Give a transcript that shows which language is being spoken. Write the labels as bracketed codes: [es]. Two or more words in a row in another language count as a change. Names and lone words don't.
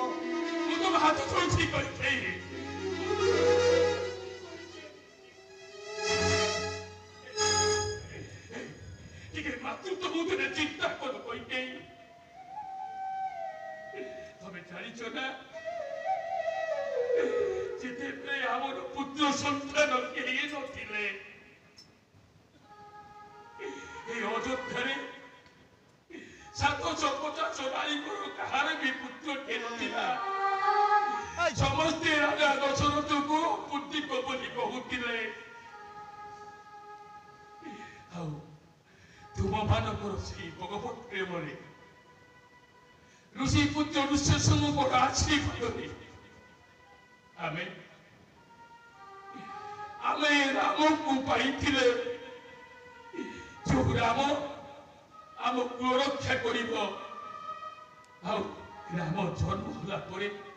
[or] ମୁଁ ତ ହାତ ଛୁଇଁଛି କହିଛି ଟିକେ ମାତୃତ୍ୱ ବୁଦ୍ଧିରେ ଚିନ୍ତା କର କହିଛି ତମେ ଜାଣିଛ ନା ଯେତେବେଳେ ଆମର ପୁତ୍ର ସନ୍ତାନ କେହି ନଥିଲେ ଏଇ ଅଯୋଧ୍ୟାରେ 750 নারীଙ୍କର କାହାର ବି ପୁତ୍ରଟେ ନଥିଲା ସମସ୍ତେ ରାଜା ଦଶରଥକୁ ପୁତ୍ରିକ ବୋଲି କହୁଥିଲେ ଆଉ ତୁମମାନଙ୍କର ସେଇ ଭଗବତ ପ୍ରେମରେ ଋଷି ପୁତ୍ର ଋଷ୍ୟଶୃଙ୍ଗଙ୍କର ଆଶୀର୍ବାଦରେ ଆମେ ରାମକୁ ପାଇଥିଲେ ଯୋଉ ରାମ ଆମକୁ ରକ୍ଷା କରିବ ଆଉ ରାମ ଜନ୍ମ ହେଲା ପରେ